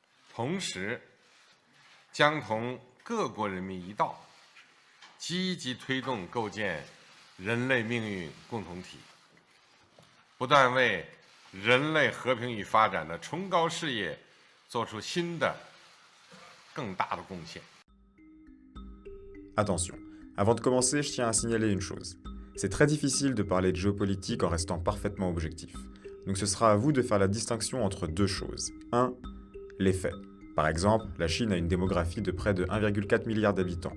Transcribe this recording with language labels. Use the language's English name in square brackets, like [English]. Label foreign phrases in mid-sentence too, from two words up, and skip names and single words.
[Chinese] 同时将同各国人民一道，积极推动构建人类命运共同体，不断为人类和平与发展的崇高事业做出新的、更大的贡献。 [French] Attention, avant de commencer, je tiens à signaler une chose. C'est très difficile de parler de géopolitique en restant parfaitement objectif. Donc ce sera à vous de faire la distinction entre deux choses. 1. Les faits. Par exemple, la Chine a une démographie de près de 1,4 milliard d'habitants.